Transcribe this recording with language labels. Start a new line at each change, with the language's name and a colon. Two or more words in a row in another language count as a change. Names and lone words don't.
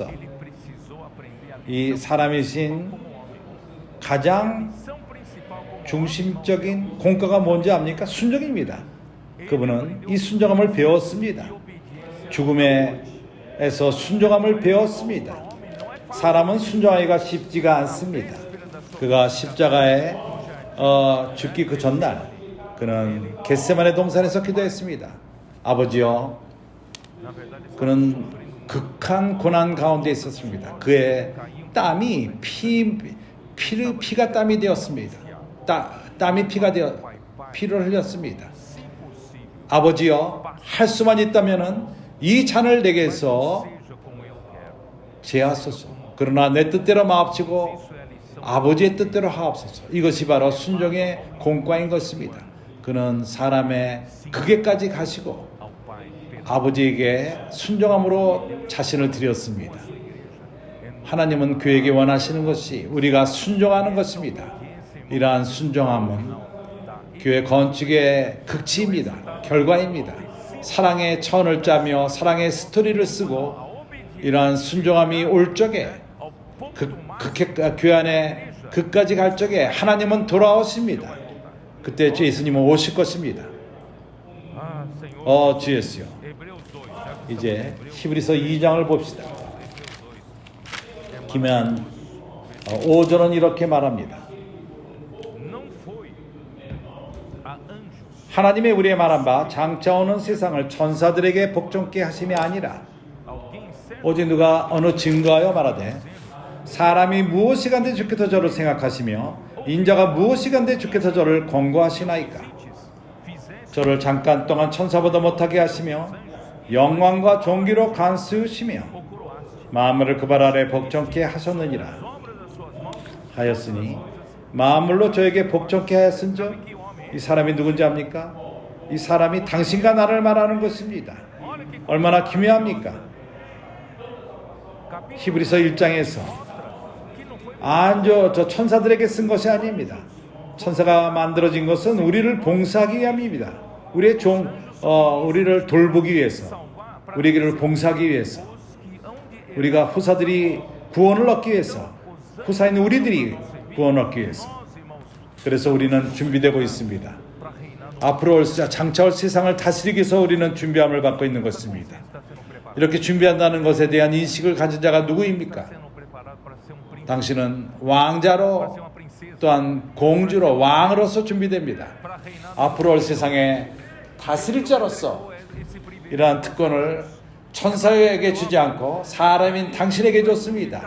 Portuguese: ele precisou aprender a
Korean: 이 사람이신 가장
Portuguese: lição principal como
Korean: 중심적인 공과가 뭔지 압니까? 순종입니다. 그분은 이 순종함을 배웠습니다. 죽음에서 순종함을 배웠습니다. 사람은 순종하기가 쉽지가 않습니다. 그가 십자가에 죽기 그 전날 그는 겟세마네 동산에서 기도했습니다. 아버지여,
Portuguese: na verdade
Korean: 그는 극한 고난 가운데 있었습니다. 그의 땀이 피가 땀이 되었습니다. 땀이 피를 흘렸습니다.
Portuguese: se possível
Korean: 아버지여, 할 수만 있다면은 이 잔을 내게서
Portuguese: seja como eu quero.
Korean: 제하소서. 그러나 내 뜻대로 마옵시고
Portuguese: Isso é a lição
Korean: 아버지의 뜻대로 하옵소서. 이것이 바로 순종의 공과인 것입니다. 그는 사람의 극에까지 가시고
Portuguese: ao Pai pelo
Korean: 아버지에게 순종함으로 자신을 드렸습니다. 하나님은 교회에게 원하시는 것이 우리가 순종하는 것입니다. 이러한 순종함은 교회 건축의 극치입니다. 결과입니다. 사랑의 천을 짜며 사랑의 스토리를 쓰고 이러한 순종함이 올 적에 교회 안에 그까지 갈 적에 하나님은 돌아오십니다. 그때 주 예수님은 오실 것입니다.
Portuguese: Ah, Senhor.
Korean: 주 예수요.
Portuguese: Hebreus 2. Já que
Korean: 이제 히브리서 2장을 봅시다. 기면 5절은 이렇게 말합니다.
Portuguese: não foi a anjos
Korean: 하나님의 우리의 말한 바 장차 오는 세상을 천사들에게 복종케 하심이 아니라
Portuguese: alguém certo
Korean: 오직 누가 어느 증거하여 말하되 사람이 무엇이간데 주께서 저를 생각하시며 인자가 무엇이간데 주께서 저를 권고하시나이까.
Portuguese: fizeste
Korean: 저를 잠깐 동안 천사보다 못하게 하시며 영광과 존귀로 간수시며
Portuguese: ou coroaste
Korean: 만물을 그 발 아래 복종케 하셨느니라
Portuguese: obra das suas mãos.
Korean: 하였으니 만물로 저에게 복종케 하였은즉 이 사람이 누군지 압니까? 이 사람이 당신과 나를 말하는 것입니다.
Portuguese: Olha que
Korean: 얼마나 기묘합니까?
Portuguese: capítulo
Korean: 히브리서 1장에서
Portuguese: que não foi
Korean: 저 천사들에게 쓴 것이 아닙니다. 천사가 만들어진 것은 우리를 봉사하기 위함입니다. 우리의 우리를 돌보기 위해서,
Portuguese: salvar para
Korean: 우리를 봉사하기 위해서,
Portuguese: os que hão de
Korean: 우리가 후사들이 구원을 얻기 위해서, 후사인 우리들이 구원을 얻기 위해서.
Portuguese: nós, irmãos,
Korean: 그래서 우리는 준비되고 있습니다.
Portuguese: para reinar
Korean: 앞으로 장차올 세상을 다스리기 위해서 우리는 준비함을 받고 있는 것입니다. 이렇게 준비한다는 것에 대한 인식을 가진 자가 누구입니까? 당신은 왕자로 또한 공주로 왕으로서 준비됩니다. 앞으로 올 세상에 다스릴 자로서 이러한 특권을 천사에게 주지 않고 사람인 당신에게 줬습니다.